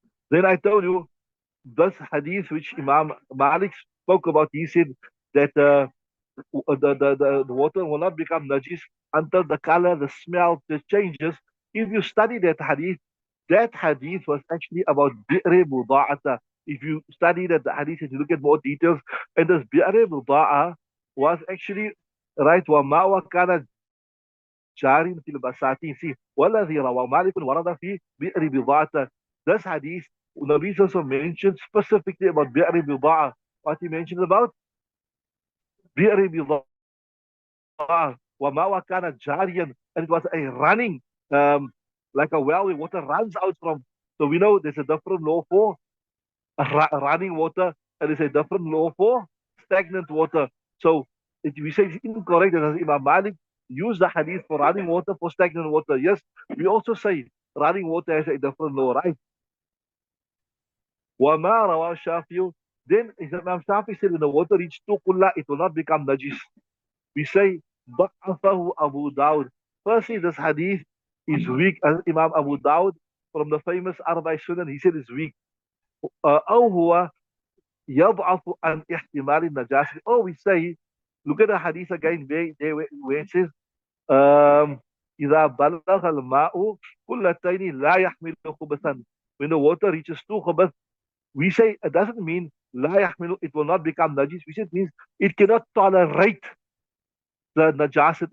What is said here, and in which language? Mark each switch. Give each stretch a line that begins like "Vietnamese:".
English: Then I told you, this hadith which Imam Malik spoke about, he said that the water will not become najis until the color, the smell, the changes. If you study that hadith was actually about bi'ri buda'ata. If you study that the hadith and you look at more details, and this bi'ri buda'a was actually right
Arabic: وما وكان جاري في البساتين.
English: See,
Arabic: والذي روى مالك ورد في بئر بضاعة.
English: This hadith, Nabi also mentioned specifically about بئر بضاعة. What he mentioned about بئر بضاعة
Arabic: وما وكان جاريا,
English: and it was a running, like a well where water runs out from. So we know there's a different law for running water, and there's a different law for stagnant water. So we say it's incorrect that Imam Malik used the hadith for running water for stagnant water. Yes, we also say running water has a different law, right?
Arabic: وَمَا رواه الشافعي.
English: Then Imam Shafi said when the water reaches tuqulla, it will not become najis. We say
Arabic: ضعفه
English: Abu Dawud. Firstly, this hadith is weak. As Imam Abu Dawud from the famous Arba'i Sunan, he said it's weak.
Arabic: أو هو يضعف عن احتمال النجاسة.
English: Or we say, look at the hadith again where it says
Arabic: إذا بلغ الماء قلتين لا يحمل خبثا.
English: When the water reaches two khubath, we say it doesn't mean
Arabic: لا يحمل,
English: it will not become najis. We say it means it cannot tolerate the najasat.